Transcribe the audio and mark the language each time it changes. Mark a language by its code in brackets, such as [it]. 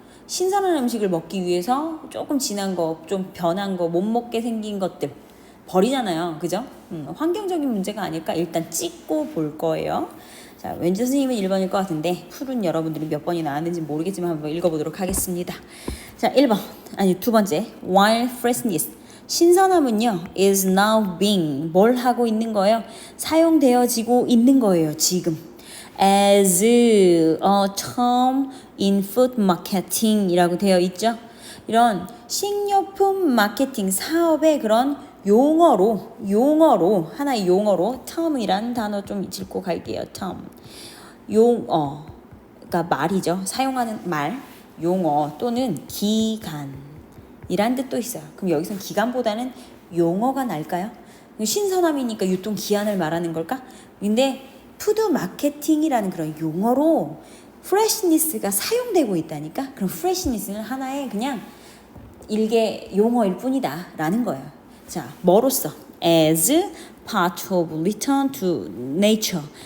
[ko] 신선한 음식을 먹기 위해서 조금 지난 거, 좀 변한 거, 못 먹게 생긴 것들 버리잖아요. 그죠? 환경적인 문제가 아닐까 일단 찍고 볼 거예요. 자, 왠지 선생님은 1번일 것 같은데 풀은 여러분들이 몇 번이 나왔는지 모르겠지만 한번 읽어보도록 하겠습니다. 자, 1번. 아니, 두 번째. [en] While freshness. [ko] 신선함은요, [en] is now being. [ko] 뭘 하고 있는 거예요? 사용되어지고 있는 거예요, 지금. [en] as a term in food marketing [ko] 이라고 되어 있죠. 이런 식료품 마케팅 사업의 그런 용어로 하나의 용어로 term이란 단어 좀 짚고 갈게요. term 용어, 그러니까 말이죠. 사용하는 말, 용어 또는 기간이란 뜻도 있어요. 그럼 여기선 기간보다는 용어가 날까요? 신선함이니까 유통 기한을 말하는 걸까? 근데 푸드 마케팅이라는 그런 용어로 프레시니스가 사용되고 있다니까? 그럼 프레시니스는 하나의 그냥 일개 용어일 뿐이다 라는 거예요. 자, 뭐로써? [en] as part of return to nature.